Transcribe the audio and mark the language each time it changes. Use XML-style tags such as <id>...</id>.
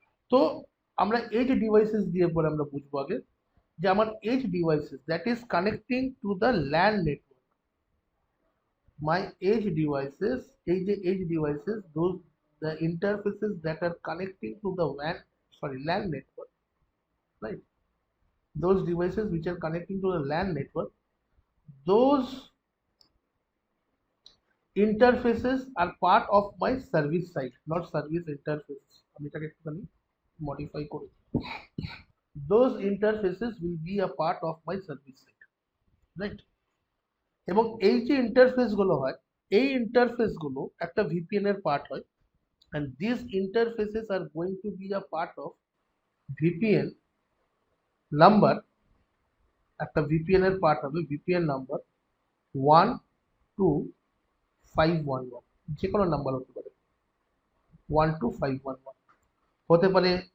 <bn>তো আমরা age devices দিয়ে পরে আমরা বুঝবো আগে যে আমার</bn> <en>Age devices that is connecting to the LAN network, my age devices, এই যে age devices, those the interfaces that are connecting to the LAN network, right? Those devices which are connecting to the LAN network, those interfaces are part of my service side, not service interfaces.</en> <bn>আমি এটাকে একটুখানি modify করি।</bn> <en>Those interfaces will be a part of my service side, right?</en> <bn>এবং এই যে interface গুলো হয়, এই ইন্টারফেস গুলো একটা ভিপিএন এর পার্ট হয়,</bn> <en>and these interfaces are going to be a part of VPN number,</en> <bn>একটা VPN এর পার্ট হবে VPN নাম্বার 12511, যে কোনো নাম্বার হতে পারে, 12511 হতে পারে।</bn>